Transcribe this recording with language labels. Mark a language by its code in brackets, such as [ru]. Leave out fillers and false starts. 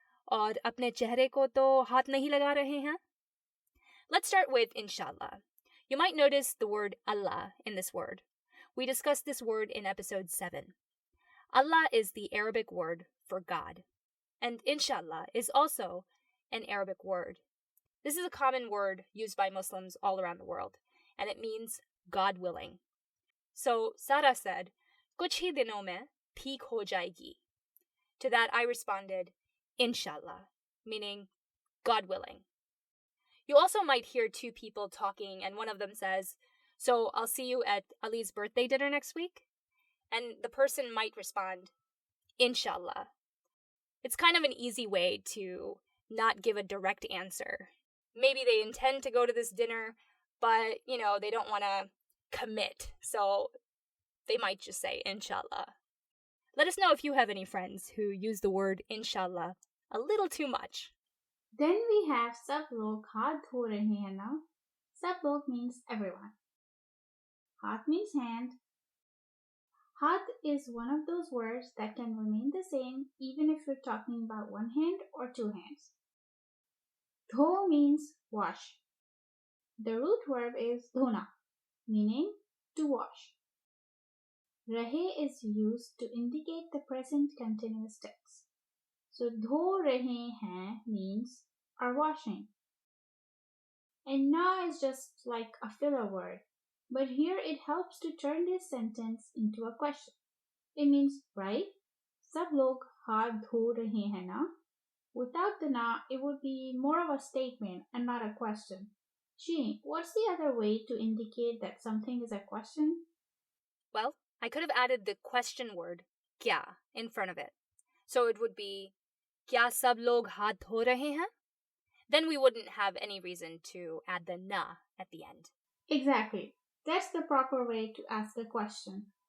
[ur] और अपने चेहरे को तो हाथ नहीं लगा रहे हैं? [en] Let's start with inshallah. You might notice the word Allah in this word. We discussed this word in episode 7. Allah is the Arabic word for God. And inshallah is also an Arabic word. This is a common word used by Muslims all around the world, and it means God willing. So Sara said, [ur] Kuch hi dinon mein theek ho jayegi. [en] To that I responded, inshallah, meaning God willing. You also might hear two people talking, and one of them says, so I'll see you at Ali's birthday dinner next week? And the person might respond, inshallah. It's kind of an easy way to not give a direct answer. Maybe they intend to go to this dinner, but, they don't want to commit, so they might just say inshallah. Let us know if you have any friends who use the word inshallah a little too much. Then we have [ur] सब लोग हाथ धो रहे हैं ना. सब लोग [en] means everyone. Hath means hand. Hath is one of those words that can remain the same even if you're talking about one hand or two hands. Dho means wash. The root verb is dhona, meaning to wash. Rahe is used to indicate the present continuous tense. So [ur] dho rahe hain [en] means are washing. And na is just like a filler word, but here it helps to turn this sentence into a question. It means, right? [ur] Sab log haath dho rahe hain na? [en] Without the na, it would be more of a statement and not a question. Shireen, what's the other way to indicate that something is a question? Well, I could have added the question word kya in front of it. So it would be [ur] क्या सब लोग हाथ धो रहे हैं? [en] Then we wouldn't have any reason to add the na at the end. Exactly. That's the proper way to ask a question.